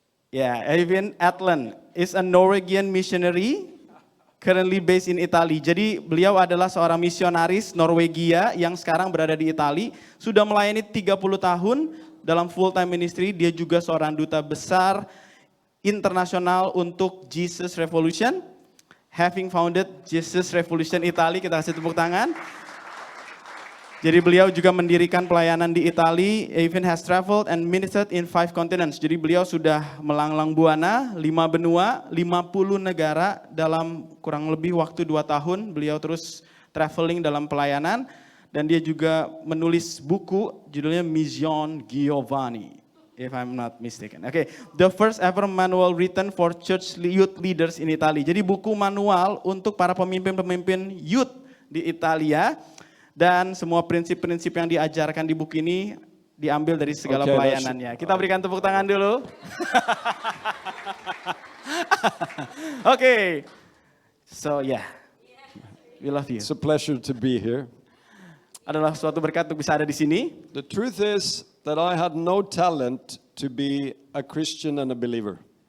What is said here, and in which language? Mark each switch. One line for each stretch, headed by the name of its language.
English: Yeah, Eivin Atlan is a Norwegian missionary. Currently based in Italy.
Indonesian: Jadi beliau adalah seorang misionaris Norwegia yang sekarang berada di Italia. Sudah melayani 30 tahun dalam
English: full time ministry.
Indonesian: Dia juga seorang duta besar internasional untuk Jesus Revolution.
English: Having founded Jesus Revolution Italy,
Indonesian: kita kasih tepuk tangan. Jadi beliau juga mendirikan pelayanan di Italia.
English: Eivin has traveled and ministered in 5 continents.
Indonesian: Jadi beliau sudah melanglang buana, 5 benua, 50 negara dalam kurang lebih waktu 2 tahun. Beliau terus traveling dalam pelayanan. Dan dia juga menulis buku judulnya Mission Giovanni,
English: if I'm not mistaken. Okay. The first ever manual written for church youth leaders in Italy.
Indonesian: Jadi buku manual untuk para pemimpin-pemimpin youth di Italia. Dan semua prinsip-prinsip yang diajarkan di buku ini diambil dari segala pelayanannya. Kita berikan tepuk tangan dulu.
English: Oke. So yeah, we love you. It's a pleasure to be here.
Indonesian: Adalah suatu berkat untuk bisa ada di sini.
English: The truth is that I had no talent to be a Christian and a believer.